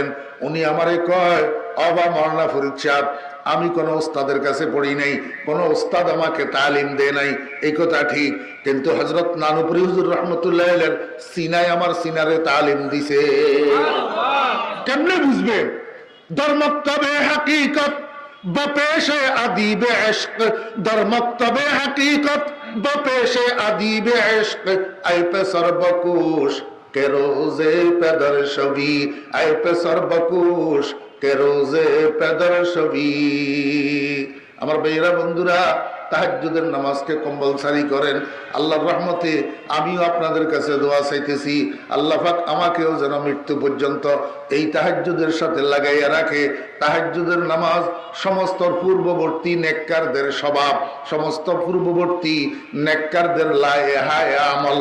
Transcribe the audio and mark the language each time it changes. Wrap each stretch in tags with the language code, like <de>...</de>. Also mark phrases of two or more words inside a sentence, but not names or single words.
<bn>উনি আমারে কয়, অবা মাওলানা ফরিদ সাহেব, আমি কোনো ওস্তাদের কাছে পড়ি নাই, কোনো ওস্তাদ আমাকে তালিম দেয় নাই, এই কথা ঠিক, কিন্তু হযরত নানুপুরি হুজুর</bn> <ar>رحمة الله عليه</ar> <bn>সিনায় আমার সিনারে তালিম দিছে। কেমনে বুঝবেন?</bn> <fa>در مکتب حقیقت بپیش ادیب عشق، در مکتب حقیقت بپیش ادیب عشق، ای پسر بکوش که روزے پدر شوی، ای پسر بکوش که روزے پدر شوی।</fa> <bn>আমার ভাইরা বন্ধুরা, তাহাজ্জুদের নামাজকে কম্পালসারি করেন। আল্লাহর রহমতে আমিও আপনাদের কাছে দোয়া চাইতেছি, আল্লাহ পাক আমাকেও যেন মৃত্যু পর্যন্ত এই তাহাজ্জুদের সাথে লাগাইয়া রাখে। তাহাজ্জুদের নামাজ সমস্ত পূর্ববর্তী নেককারদের স্বভাব, সমস্ত পূর্ববর্তী নেককারদের লায়েহায়ে আমল।</bn>